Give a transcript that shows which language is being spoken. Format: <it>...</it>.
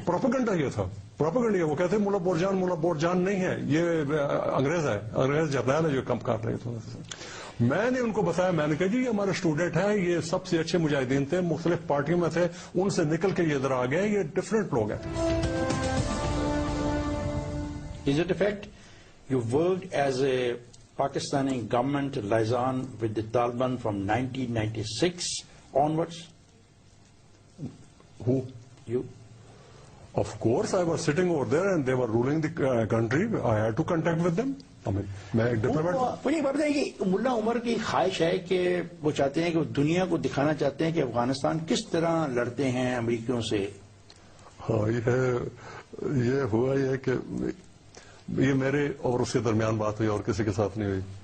<ur>Propaganda یہ تھا, propaganda. وہ کہتے ملا بورجان نہیں ہے, یہ انگریز ہے, انگریز جرنیل ہے جو کم کر رہے تھے. میں نے ان کو بتایا, میں نے کہا جی یہ ہمارے اسٹوڈنٹ ہیں, یہ سب سے اچھے مجاہدین تھے, مختلف پارٹیوں میں تھے, ان سے نکل کے یہ ادھر آ گئے, یہ ڈفرینٹ لوگ ہیں.</ur> <en>Is it a fact you worked as a Pakistani government liaison with the Taliban from 1996 onwards? Who? You? Of course I was sitting over there and they were ruling the country. I had to contact with them.</en> <ur>میں ایک diplomat. مجھے یہ بتائیں کہ ملا عمر کی خواہش ہے کہ وہ چاہتے ہیں کہ وہ دنیا کو دکھانا چاہتے ہیں کہ افغانستان کس طرح لڑتے ہیں امریکیوں سے. ہاں یہ ہوا یہ کہ یہ میرے اور اس کے درمیان بات ہوئی اور کسی کے ساتھ نہیں ہوئی.</ur>